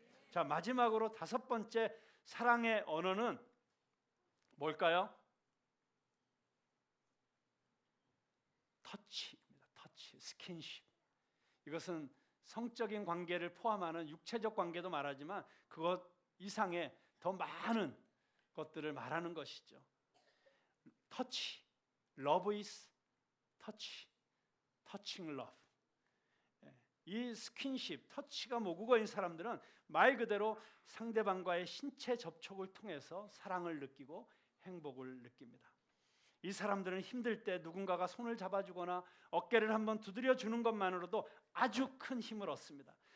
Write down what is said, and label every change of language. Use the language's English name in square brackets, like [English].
[Korean] 자, 마지막으로 다섯 번째 사랑의 언어는 뭘까요? 터치입니다. 터치, 스킨십. 이것은 성적인 관계를 포함하는 육체적 관계도 말하지만 그것 이상의 더 많은 것들을 말하는 것이죠. [English] touch, love is touch, touching love. [Korean] 이 스킨십, 터치가 모국어인 사람들은 말 그대로 상대방과의 신체 접촉을 통해서 사랑을 느끼고 행복을 느낍니다. 이 사람들은 힘들 때 누군가가 손을 잡아주거나 어깨를 한번 두드려 주는 것만으로도 아주 큰 힘을 얻습니다.